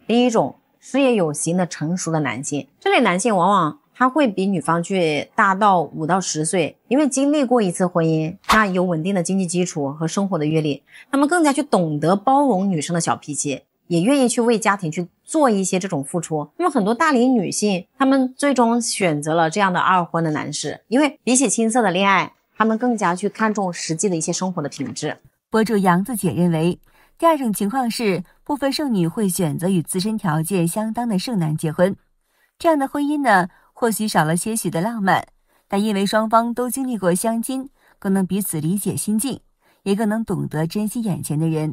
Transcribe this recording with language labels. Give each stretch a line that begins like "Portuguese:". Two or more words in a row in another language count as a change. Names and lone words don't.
Chinese: 第一种，事业有型的成熟的男性，这类男性往往他会比女方去大到5到10岁，因为经历过一次婚姻，他有稳定的经济基礎和生活的阅历，他们更加去懂得包容女生的小脾气，也愿意去为家庭去做一些这种付出。那么很多大龄女性，她们最终选择了这样的2婚的男士，因为比起青涩的戀愛，她們更加去看重實際的一些生活的品質。博主楊子姐認為，第2種情況是部分剩女會選擇與自身條件相當的剩男結婚，這樣的婚姻呢，或許少了些許的浪漫，但因為雙方都經歷過相親，更能彼此理解心境，也更能懂得珍惜眼前的人。